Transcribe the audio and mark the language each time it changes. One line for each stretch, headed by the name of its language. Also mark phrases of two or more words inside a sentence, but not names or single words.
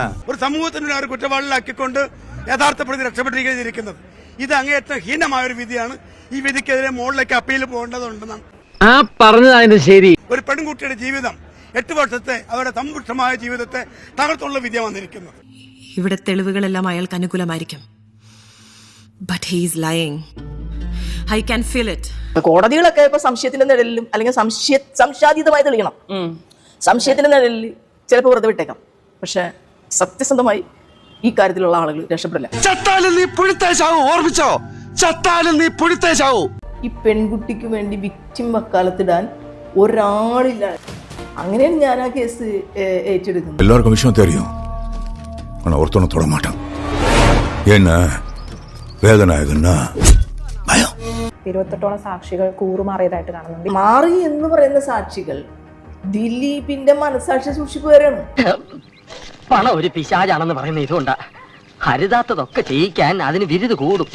Malayalam: ഒരു സമൂഹത്തിന് അവർ കുറ്റവാളികളാക്കിക്കൊണ്ട് യഥാർത്ഥ പ്രതി രക്ഷപ്പെട്ടിരിക്കുന്നത്. ഇത് അങ്ങേയറ്റം ഹീനമായ ഒരു വിധിയാണ്. ഈ വിധിക്കെതിരെ മുകളിലേക്ക് അപ്പീൽ പോകേണ്ടതുണ്ടെന്നാണ് ആ പറഞ്ഞത്. ശരി. ഒരു പെൺകുട്ടിയുടെ ജീവിതം, 8 വർഷത്തെ അവരുടെ സമ്പുഷ്ടമായ ജീവിതത്തെ തകർത്തുള്ള വിധിയാണ് വന്നിരിക്കുന്നത്. ഇവിടെ തെളിവുകളെല്ലാം അയാൾക്ക് അനുകൂലമായിരിക്കും.
English: But he is lying. I can feel it.
Malayalam: കോടതികളൊക്കെ ഇപ്പൊ സംശയത്തിന്റെ നിഴലിലും അല്ലെങ്കിൽ സംശയാതീതമായി തെളിയണം. സംശയത്തിന്റെ നിഴലിൽ ചിലപ്പോൾ വെറുതെ വിട്ടേക്കാം. പക്ഷെ സത്യസന്ധമായി ഈ കാര്യത്തിലുള്ള ആളുകൾ രക്ഷപ്പെടില്ല. ചത്താലും നീ പുഴുത്തേശാവൂ, ഓർമ്മിച്ചോ? ചത്താലും നീ പുഴുത്തേശാവൂ. ഈ പെൺകുട്ടിക്ക് വേണ്ടി വിക്ടിം വക്കാലത്തിടാൻ ഒരാളില്ല. അങ്ങനെയാണ് ഞാൻ ആ കേസ് ഏറ്റെടുക്കുന്നത്. എല്ലാവർക്കും വിഷയം
Tamil: தெரியும். ஆனா ஒருத்தனும் தொட மாட்டான். என்ன
Malayalam: വേദനായകന്നാ ഭയം. 28ഓളം സാക്ഷികൾ കൂറുമാറിയതായിട്ട് കാണുന്നുണ്ട്. മാറി എന്ന് പറയുന്ന സാക്ഷികൾ ദിലീപിന്റെ മനസാക്ഷി സൂക്ഷിപ്പുകാരാണ്. പണം ഒരു പിശാചാണെന്ന് പറയുന്ന ഇതുകൊണ്ടാ. ഹരിതാത്തതൊക്കെ ചെയ്യിക്കാൻ അതിന് വിരുത് കൂടും.